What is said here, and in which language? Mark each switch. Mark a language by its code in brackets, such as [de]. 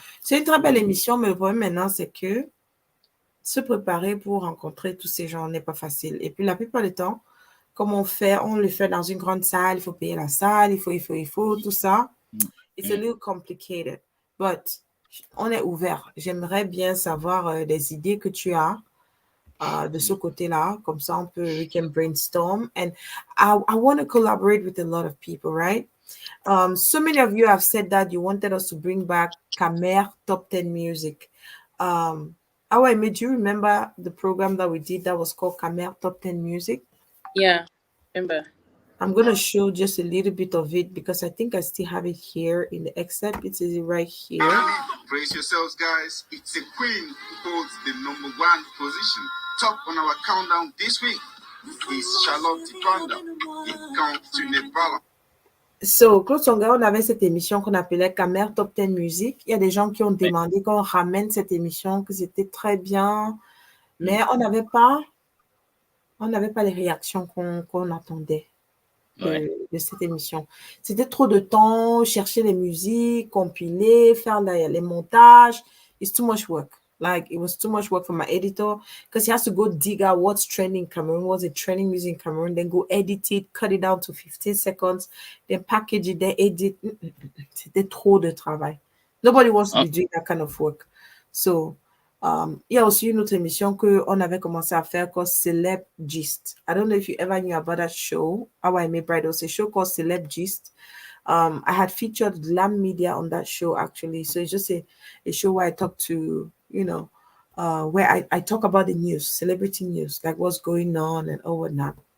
[fr] C'est une très belle émission, mais le problème maintenant, c'est que se préparer pour rencontrer tous ces gens n'est pas facile. Et puis, la plupart du temps, comme on le fait dans une grande salle, il faut payer la salle, il faut, tout ça. [en] It's a little complicated, but [fr] on est ouvert. J'aimerais bien savoir des idées que tu as de ce côté-là. Comme ça, [en] we can brainstorm. And I want to collaborate with a lot of people, right? So many of you have said that you wanted us to bring back KMER Top 10 Music. Do you remember the program that we did that was called KMER Top 10 Music? Yeah, remember. I'm going to show just a little bit of it because I think I still have it here in the excerpt. It is right here. Brace yourselves, guys. It's a queen who holds the #1 position. Top on our countdown this week is Charlotte Twanda. It counts to Nepal. [fr] So, Claude Songa, on avait cette émission qu'on appelait KMER Top 10 Music. Il y a des gens qui ont demandé qu'on ramène cette émission, que c'était très bien, mais on n'avait pas les réactions qu'on attendait de cette émission. C'était trop de temps, chercher les musiques, compiler, faire les montages. [en] It's too much work. Like, it was too much work for my editor because he has to go dig out what's trending in Cameroon, what's the trending music in Cameroon, then go edit it, cut it down to 15 seconds, then package it, then edit. [fr] C'était trop de travail. [en] Nobody wants to be doing that kind of work. [fr] So, il y a aussi une autre émission qu'on avait commencé à faire called CELEB Gist. [en] I don't know if you ever knew about that show. How I Made Bride. It was a show called CELEB Gist. I had featured Glam Media on that show, actually. So it's just a show where I talk to, where I talk about the news, celebrity news, like what's going on and all whatnot.